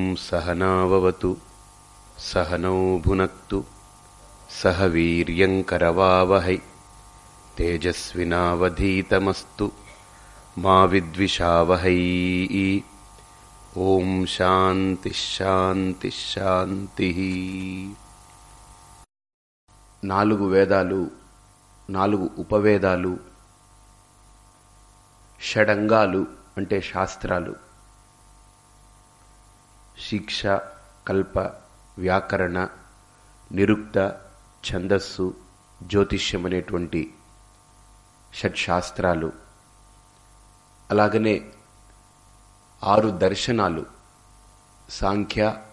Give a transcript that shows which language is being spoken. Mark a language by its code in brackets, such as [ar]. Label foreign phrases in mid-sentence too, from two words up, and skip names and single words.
[sa] सहनाववतु सहनौ भुनक्तु सह वीर्यङ्करवावहै तेजस्विनावधीतमस्तु मा विद्विषावहै। ఓం శాంతి శాంతి శాంతి. [te] 4 వేదాలు, 4 ఉపవేదాలు, షడంగాలు అంటే శాస్త్రాలు, శిక్ష, కల్ప, వ్యాకరణ, నిరుక్త, ఛందస్సు, జ్యోతిష్యం అనేటువంటి షట్శాస్త్రాలు, అలాగనే 6 దర్శనాలు, సాంఖ్య,